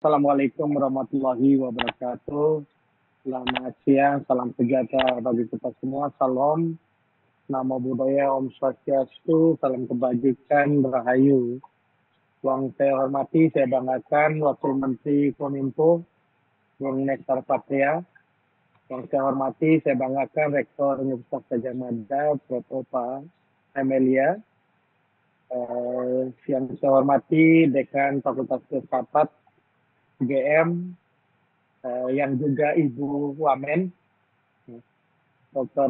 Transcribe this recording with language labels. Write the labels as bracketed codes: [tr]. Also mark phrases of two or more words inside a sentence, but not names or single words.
[ar] السلام عليكم ورحمة الله وبركاته. [id] Selamat siang, salam sejahtera bagi kita semua. Salam, [pi] namo buddhaya, [id] Om Swastiastu, salam kebajikan, rahayu. Yang saya hormati, saya banggakan Wakil Menteri Kominfo, Bung Nektar Patria. Yang saya hormati, saya banggakan Rektor Universitas Gadjah Mada, Prof. Opa Amelia. Yang saya hormati Dekan Fakultas Filsafat UGM, yang juga Ibu Wamen, Dr.